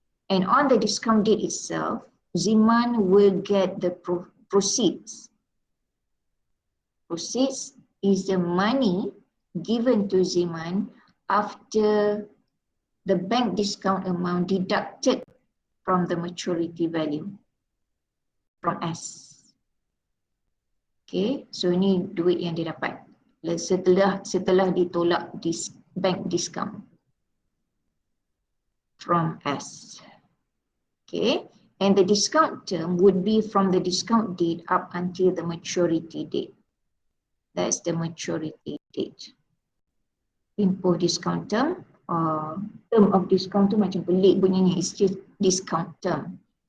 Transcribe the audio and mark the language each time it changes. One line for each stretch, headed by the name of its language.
English: And on the discount date itself, Ziman will get the proceeds. Proceeds is the money given to Ziman after the bank discount amount deducted from the maturity value. From S. Okay, so
Malay: ini duit yang dia dapat setelah ditolak bank discount from S.
English: Okay, and the discount term would be from the discount date up until the maturity date. That's the maturity date. Impo discount term, term of discount
Malay: tu macam pelik bunyinya,
English: it's just discount term.